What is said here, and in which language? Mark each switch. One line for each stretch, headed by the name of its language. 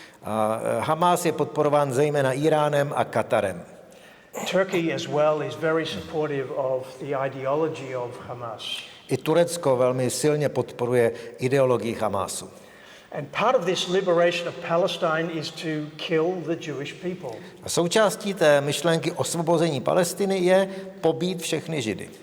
Czech: A Hamas je podporován zejména Iránem a Katarem.
English: Turkey as well is very supportive of the ideology of Hamas.
Czech: I Turecko velmi silně podporuje ideologii Hamasu.
English: And part of this liberation of Palestine is to kill the Jewish people.
Czech: A součástí té myšlenky osvobození Palestiny je pobít všechny Židy.